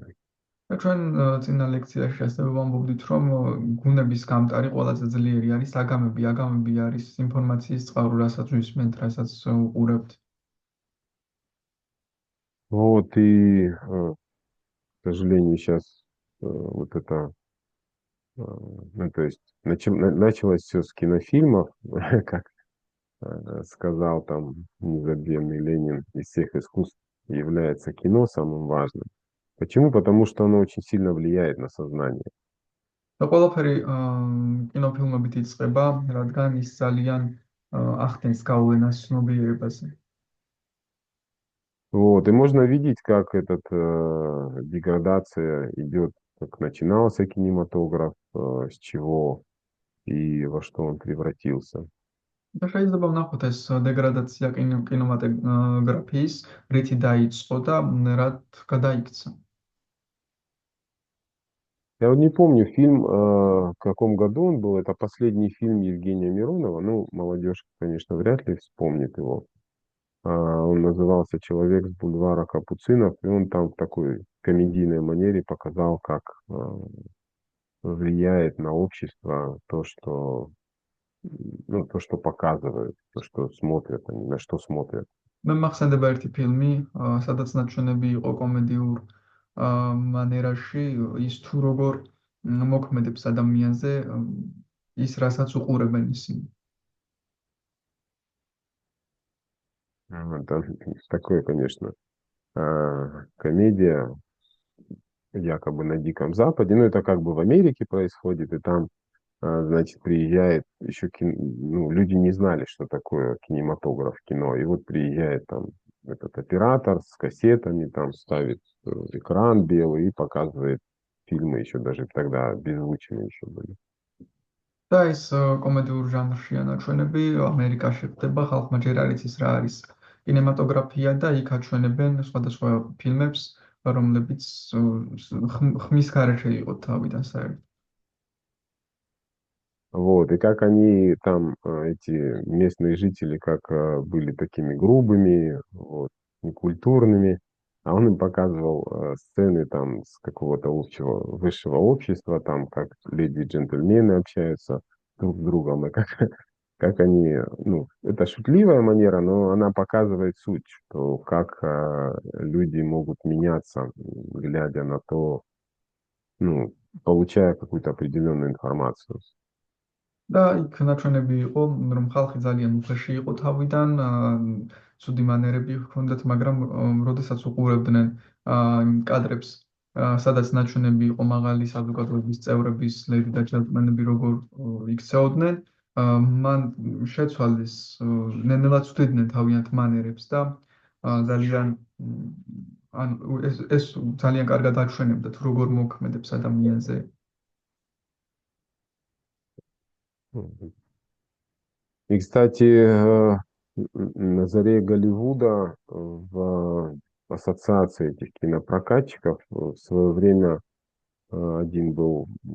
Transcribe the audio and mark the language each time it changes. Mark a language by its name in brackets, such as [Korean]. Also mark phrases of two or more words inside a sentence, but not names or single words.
[Georgian] და ჩვენ წინა ლექციაში ასევე ვამბობდით, რომ გუნების გამტარი ყველაზე ძლიერი არის აგამები. აგამები არის ინფორმაციის წყარო, რასაც ვისმენთ, რასაც უყურებთ. [Russian] Вот, и, к сожалению, сейчас вот это, ну, то есть началось все с кинофильмов, как сказал там незабвенный Ленин, из всех искусств является кино самым важным. Почему? Потому что оно очень сильно влияет на сознание. [Georgian] და ყველაფერი კინოფილმებით იწყება, რადგან ის ძალიან ახდენს გავლენას ცნობიერებაზე. [Russian] Вот, и можно видеть, как этот деградация идет, как начинался кинематограф, с чего и во что он превратился. [Georgian] და შეიძლება ვნახოთ ეს დეგრადაცია კინემატოგრაფიის, რითი დაიწყო და რად გადაიქცა. [Russian] Я вот не помню фильм, в каком году он был. Это последний фильм Евгения Миронова. Ну, молодежь, конечно, вряд ли вспомнит его. Он назывался «Человек с бульвара Капуцинов», и он там в такой комедийной манере показал, как влияет на общество то, что, ну, то, что показывают, то, что смотрят, они на что смотрят. [Georgian] მე მახსენდება ერთი ფილმი, სადაც ნაჩვენები იყო კომედიურ მანერაში, ის თუ როგორ მოქმედებს ადამიანზე, ის რასაც უყურებენ ისინი. [Russian] Это такое, конечно, комедия якобы на Диком Западе. Ну, это как бы в Америке происходит, и там, значит, приезжает еще ну, люди не знали, что такое кинематограф, кино. И вот приезжает там этот оператор с кассетами, там ставит экран белый и показывает фильмы еще даже тогда беззвучные еще были. [Georgian] და ეს კომედიურ ჟანრშია ნაჩვენები, ამერიკაში ხდება, ხალხმა ჯერ არ იცის რა არის კინემატოგრაფია და იქ აჩვენებენ სხვადასხვა ფილმებს, რომლებიც ხმის გარეშე იყო თავიდან საერთოდ. [Russian] Вот, и как они там, эти местные жители, как были такими грубыми, вот, некультурными, а он им показывал сцены там с какого-то общего, высшего общества, там, как леди и джентльмены общаются друг с другом, и как, как они, ну, это шутливая манера, но она показывает суть, что как люди могут меняться, глядя на то, ну, получая какую-то определенную информацию. [Georgian] და იქ ნაჩვენები იყო, რომ ხალხი ძალიან უხეში იყო თავიდან, ცუდი მანერები ჰქონდათ, მაგრამ როდესაც უყურებდნენ იმ კადრებს, სადაც ნაჩვენები იყო მაღალი საზოგადოების წევრების, ლედი და ჯენტლმენები როგორ იქცეოდნენ, მან შეცვალეს, ნელ-ნელა ცვლიდნენ თავიანთ მანერებს და ძალიან ანუ ეს ძალიან კარგად აჩვენებდა თუ როგორ მოქმედებს ადამიანზე. [Russian] И, кстати, на заре Голливуда в ассоциации этих кинопрокатчиков в свое время один был,